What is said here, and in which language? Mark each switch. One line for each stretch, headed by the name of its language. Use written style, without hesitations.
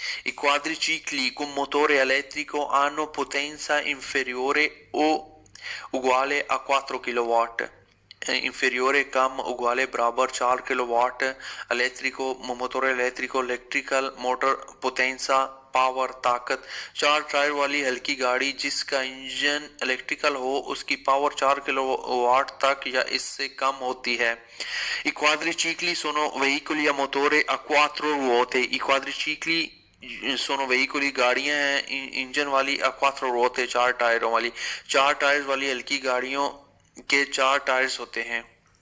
Italian: I quadricicli con motore elettrico hanno potenza inferiore o uguale a 4 किलोवाट।
Hindi: inferiore, come, uguale, बराबर 4 kilowatt.
Italian: elettrico, motore elettrico, electrical motor, potenza, पावर, ताकत।
Hindi: 4 tyre वाली हल्की गाड़ी जिसका engine electrical हो उसकी power 4 kilowatt तक या इससे कम होती है।
Italian: I quadricicli sono veicoli a motore a 4 ruote। I quadricicli sono veicoli,
Hindi: गाड़ियां हैं इंजन वाली,
Italian: a 4 ruote,
Hindi: 4 टायरों वाली। 4 टायर्स वाली हल्की गाड़ियों के 4 टायर्स होते हैं।